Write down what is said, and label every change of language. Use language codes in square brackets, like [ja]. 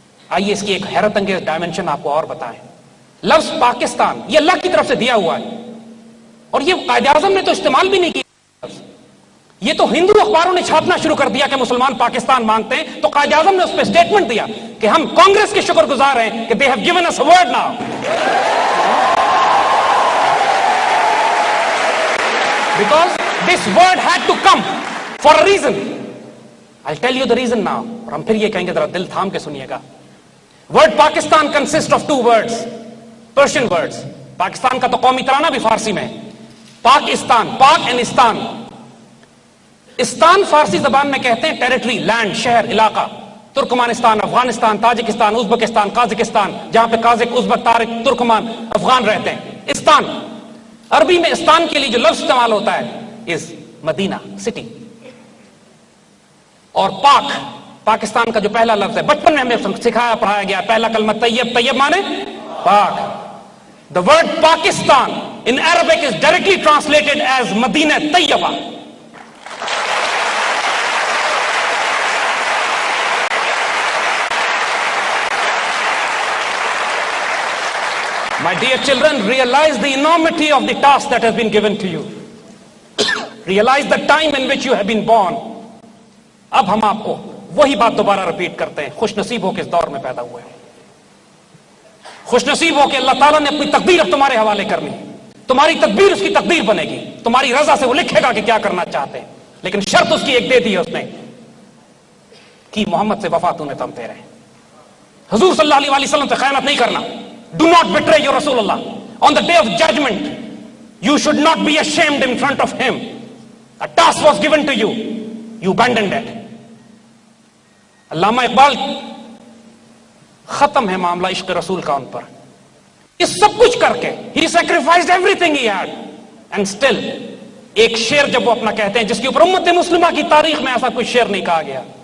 [ur] آئیے اس کی ایک حیرت انگیز ڈائمنشن آپ کو اور بتائیں. لفظ پاکستان یہ اللہ کی طرف سے دیا ہوا ہے، اور یہ قائد اعظم نے تو استعمال بھی نہیں کیا. یہ تو ہندو اخباروں نے چھاپنا شروع کر دیا کہ مسلمان پاکستان مانگتے ہیں، تو قائد اعظم نے اس پہ اسٹیٹمنٹ دیا کہ ہم کانگریس کے شکر گزار ہیں کہ [en] they have given us a word now. Because this word had to come for a reason. I'll tell you the reason now. [ur] اور ہم پھر یہ کہیں گے، ذرا دل تھام کے سنیے گا. [en] Word Pakistan consists of 2 words, Persian words. [ur] Pakistan کا تو قومی ترانہ بھی فارسی میں ہے. پاکستان، پاک اینڈ استان. استان فارسی زبان میں کہتے ہیں ٹیریٹری، لینڈ، شہر، علاقہ. Turkmenistan, Afghanistan, Tajikistan, Uzbekistan, Kazakhstan, جہاں پہ قازق، ازبک، تارک، ترکمان، افغان رہتے ہیں. استان، عربی میں استان کے لیے جو لفظ استعمال ہوتا ہے از مدینہ، سٹی. اور پاک، پاکستان کا جو پہلا لفظ ہے، بچپن میں ہمیں سکھایا پڑھایا گیا، پہلا کلمہ طیب، طیب مانے پاک. [en] The word Pakistan in Arabic is directly translated as Madinah Tayyibah. My dear children, realize the enormity of the task that has been given to you. Realize the time in which you have been born. [ur] اب ہم آپ کو وہی بات دوبارہ repeat کرتے ہیں. خوش نصیب ہو کے اس دور میں پیدا ہوئے ہیں. خوش نصیب ہو کہ اللہ تعالیٰ نے اپنی تقدیر اب تمہارے حوالے کرنی. تمہاری تقدیر اس کی تقدیر بنے گی. تمہاری رضا سے وہ لکھے گا کہ کیا کرنا چاہتے ہیں. لیکن شرط اس کی ایک دے دی ہے اس نے کہ محمد سے وفا تو نے تمتے رہے. حضور صلی اللہ علیہ وسلم سے خیانت نہیں کرنا. [en] Do not betray your Rasulullah. On the day of judgment, you should not be ashamed in front of him. A task was given to you. You abandoned it. [ur] علامہ اقبال، ختم ہے معاملہ عشق رسول کا ان پر. اس سب کچھ کر کے [en] he sacrificed everything he had. And still, [ur] ایک شعر جب وہ اپنا کہتے ہیں جس کے اوپر امت مسلمہ کی تاریخ میں ایسا کوئی شعر نہیں کہا گیا.